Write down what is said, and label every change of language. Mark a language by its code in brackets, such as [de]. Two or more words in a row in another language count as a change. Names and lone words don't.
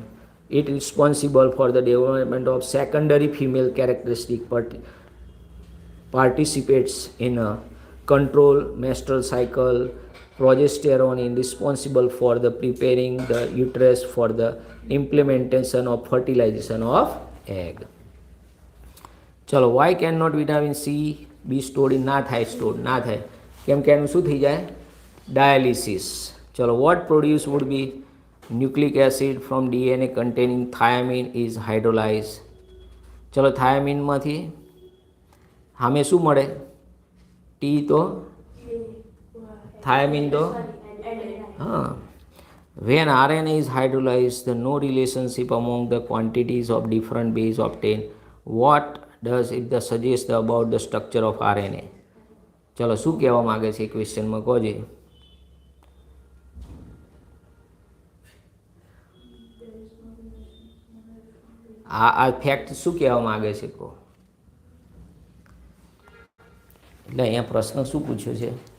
[en] It is responsible for the development of secondary female characteristic, participates in a control menstrual cycle. Progesterone is responsible for the preparing the uterus for the implementation of fertilization of egg. ચલો, why cannot vitamin C be stored in? [gu] ના થાય સ્ટોર, ના થાય કેમ કે એનું શું થઈ જાય? ડાયાલિસિસ. ચલો, [en] what produce would be nucleic acid from DNA containing thiamine is hydrolyzed. [gu] ચલો, થાયામીનમાંથી સામે શું મળે? ટી તો thiamine તો હા. [en] When RNA is hydrolyzed, the no relationship among the quantities of different base obtained. What does it suggest about the structure of RNA? [gu] ચલો, શું કહેવા માગે છે ક્વેશ્ચનમાં કહો. આ ફેક્ટ શું કહેવા માગે છે કહો. એટલે અહીંયા પ્રશ્ન શું પૂછ્યો છે?